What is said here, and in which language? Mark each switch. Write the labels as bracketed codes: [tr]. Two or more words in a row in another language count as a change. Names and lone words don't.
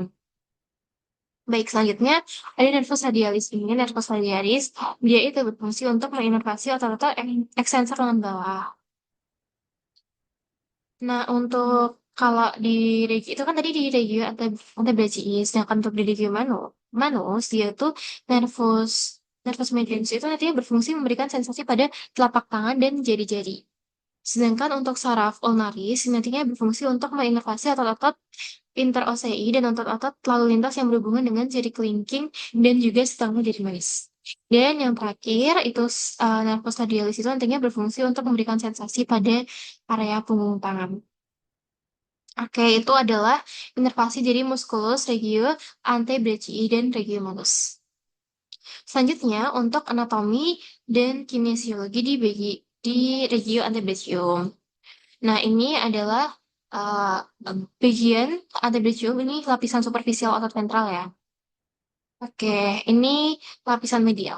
[id] Baik, selanjutnya ada [la] nervus radialis [id] ini. [la] Nervus radialis [id] dia itu berfungsi untuk menginervasi otot-otot extensor lengan bawah. Nah, untuk kalau di regio itu kan tadi di [la] regio antebrachii, [id] sedangkan untuk di [la] regio manus [id] dia tuh [la] nervus nervus medianus [id] itu nantinya berfungsi memberikan sensasi pada telapak tangan dan jari-jari. Sedangkan untuk saraf ulnaris nantinya berfungsi untuk menginervasi otot-otot interosei dan otot-otot lalu lintas yang berhubungan dengan jari kelingking dan juga setengah jari manis. Dan yang terakhir itu [la] nervus radialis [id] itu nantinya berfungsi untuk memberikan sensasi pada area punggung tangan. Oke, itu adalah inervasi dari [la] musculus regio antebrachii [id] dan [la] regio malus. [id] Selanjutnya, untuk anatomi dan kinesiologi di [la] regio antebrachium. [id] Nah, ini adalah uh, bagian antebrachium, ini lapisan superficial otot ventral ya. Oke, ini lapisan medial.